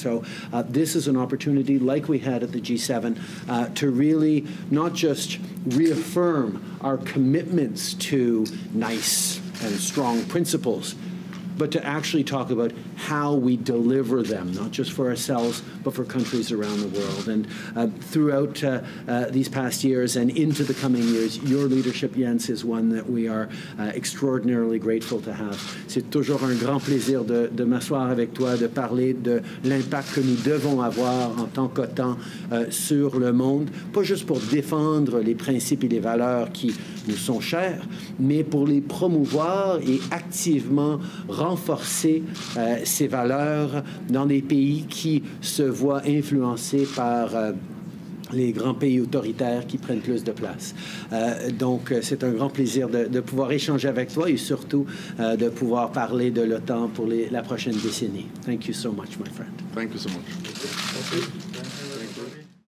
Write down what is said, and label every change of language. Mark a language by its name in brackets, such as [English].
[English] So this is an opportunity, like we had at the G7, to really not just reaffirm our commitments to nice and strong principles, but to actually talk about how we deliver them, not just for ourselves, but for countries around the world. And throughout these past years and into the coming years, your leadership, Jens, is one that we are extraordinarily grateful to have. [French] C'est toujours un grand plaisir de m'asseoir avec toi, de parler de l'impact que nous devons avoir en tant qu'OTAN sur le monde, pas juste pour défendre les principes et les valeurs qui nous sont chers, mais pour les promouvoir et activement renforcer ces valeurs dans des pays qui se voient influencés par les grands pays autoritaires qui prennent plus de place. Donc, c'est un grand plaisir de pouvoir échanger avec toi et surtout de pouvoir parler de l'OTAN pour la prochaine décennie. [English] Thank you so much, my friend. Thank you so much. Thank you.